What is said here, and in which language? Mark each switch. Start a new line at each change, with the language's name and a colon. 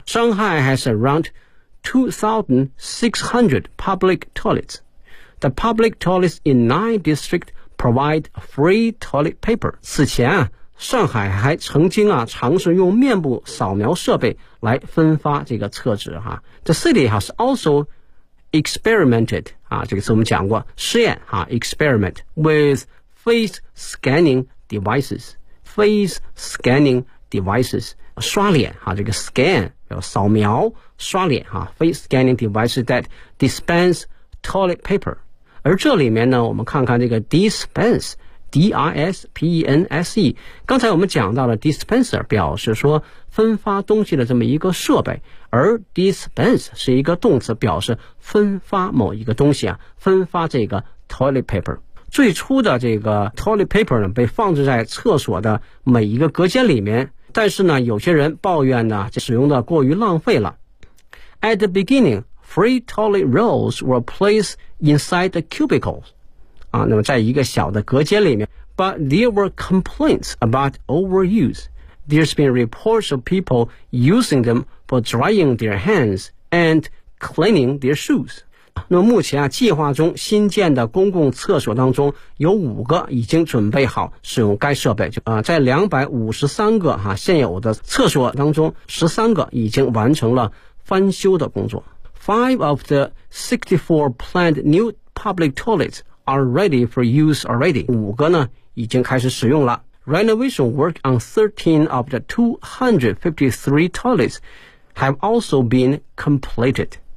English: 上海 has around 2,600 public toilets. The public toilets in 9 districts provide free toilet paper.
Chinese: 此前啊，上海还曾经啊尝试用面部扫描设备来分发这个厕纸哈。
English: The city has also experimented
Chinese: 啊，这个词我们讲过，试验啊
English: ，experiment with face scanning devices. Face scanning devices.
Chinese: 刷脸啊，这个 scan 要扫描。刷脸啊
English: ，face scanning devices that dispense toilet paper。
Chinese: 而这里面呢，我们看看这个 dispense，D-I-S-P-E-N-S-E。刚才我们讲到了 dispenser 表示说分发东西的这么一个设备，而 dispense 是一个动词，表示分发某一个东西啊，分发这个 toilet paper。最初的这个 toilet paper 呢，被放置在厕所的每一个隔间里面，但是呢，有些人抱怨呢，就使用的过于浪费了。
English: At the beginning, free toilet rolls were placed inside the cubicles.
Chinese: 啊，那么在一个小的隔间里面。
English: But there were complaints about overuse. There's been reports of people using them for drying their hands and cleaning their shoes.
Chinese: 那么目前啊，计划中新建的公共厕所当中有五个已经准备好使用该设备。在253个啊现有的厕所当中 ,13 个已经完成了翻修的工作。
English: Five of the 64 planned new public toilets are ready for use already.
Chinese: 五个呢已经开始使用了。
English: Renovation work on 13 of the 253 toilets have also been completed.